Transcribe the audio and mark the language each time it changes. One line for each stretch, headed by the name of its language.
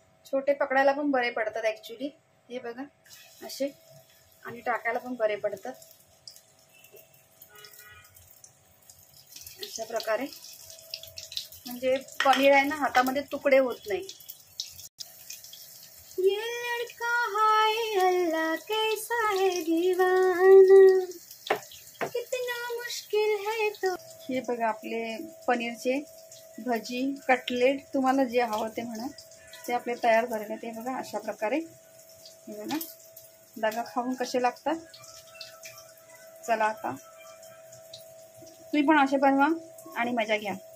Marathi: छोटे पकडायला पण बरे पडतात ॲक्च्युली. हे बघा असे, आणि टाकायला पण बरे पडतात. अशा प्रकारे म्हणजे पनीर आहे ना, हातामध्ये तुकडे होत नाही.
Hindi: ये लड़का हाय अल्लाह कैसा है दीवाना, कितना मुश्किल है तो.
Marathi: हे बघा, आपले पनीरचे भजी, कटलेट, तुम्हाला जे हवं ते म्हणा, ते आपले तयार झालेले. ते बघा अशा प्रकारे. हे बघा, दागा खाऊन कसे लागतात. चला आता तुम्ही पण असे बनवा आणि मजा घ्या.